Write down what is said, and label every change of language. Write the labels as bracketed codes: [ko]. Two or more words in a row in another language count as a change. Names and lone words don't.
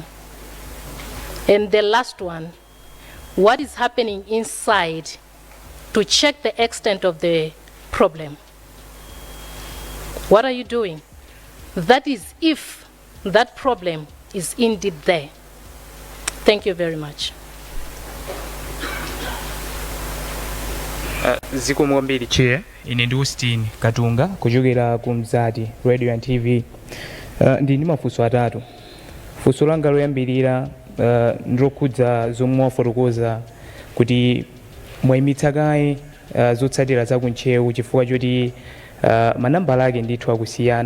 [en] And the last one, what is happening inside to check the extent of the problem? What are you doing? That is, if that problem is indeed there. Thank you very much. [ny] Zikomo mbili Chair, ine ndi Austin Katunga kuchokera ku Mzati Radio and TV. Ndi mafunso atatu. Funso langa loyambirira ndrokhudza zomwe wafotokoza kuti mwayimitsa kaye zotsatira za kuntchewu chifukwa choti manambala ake ndithu akusiyana.